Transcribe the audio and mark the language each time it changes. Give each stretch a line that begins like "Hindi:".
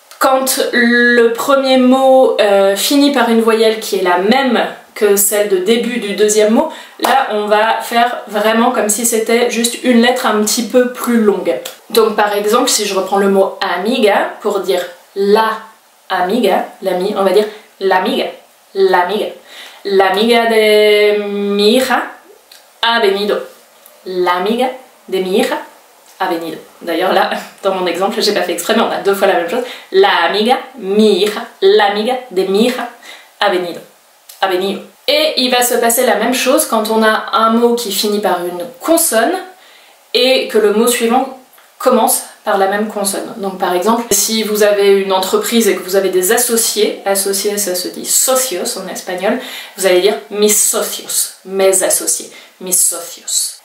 French: Quand le premier mot finit par une voyelle qui est la même que celle de début du deuxième mot, là on va faire vraiment comme si c'était juste une lettre un petit peu plus longue. Donc par exemple, si je reprends le mot amiga, pour dire la amiga, l'ami, on va dire
Spanish: l'amiga, l'amiga. L'amiga de mi hija ha venido. L'amiga de mi hija ha venido.
French: D'ailleurs là, dans mon exemple, j'ai pas fait exprès, mais on a deux fois la même chose.
Spanish: La amiga, mi hija, l'amiga de mi hija ha venido. Ha venido.
French: Et il va se passer la même chose quand on a un mot qui finit par une consonne et que le mot suivant commence par la même consonne. Donc par exemple, si vous avez une entreprise et que vous avez des associés, associés ça se dit socios en espagnol, vous allez dire
Spanish: mis socios,
French: mes associés, mis socios.